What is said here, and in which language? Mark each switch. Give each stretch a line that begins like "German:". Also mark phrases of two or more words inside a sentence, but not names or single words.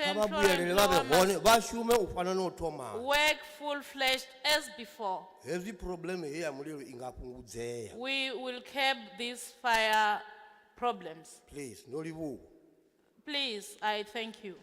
Venda: kha vha
English: flora and
Venda: vhuyelele vha
English: fauna
Venda: vhe hone
English: must
Venda: vha shume u fana na u thoma.
English: work full-fledged as before.
Venda: Hezwi problem hei ya mulilo i nga fhungudzea.
English: We will curb these fire problems.
Venda: Please, no livhuwa.
English: Please, I thank you.